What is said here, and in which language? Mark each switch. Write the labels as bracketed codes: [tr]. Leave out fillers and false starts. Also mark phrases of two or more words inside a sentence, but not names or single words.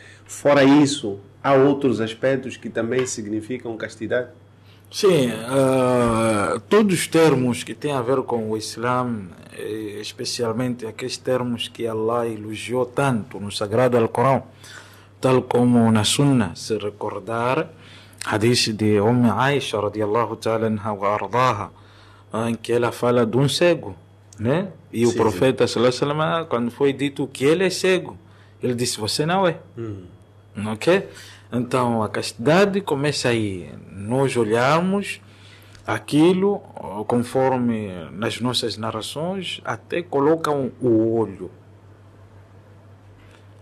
[pt] Fora isso, há outros aspectos que também significam castidade? Sim, todos os termos que têm a ver com o Islã, especialmente aqueles termos que Allah elogiou tanto no Sagrado Alcorão, tal como na Sunna, se recordar, hadith de Aisha [ar] رضي الله تعالى عنها وأرضاها, [pt] em que ela fala de um cego, né? E o profeta [ar] صلى الله عليه وسلم, [pt] quando foi dito que ele é cego, ele disse, você não é. Ok? Então a castidade começa aí, nós olharmos aquilo conforme nas nossas narrações, até colocam o olho.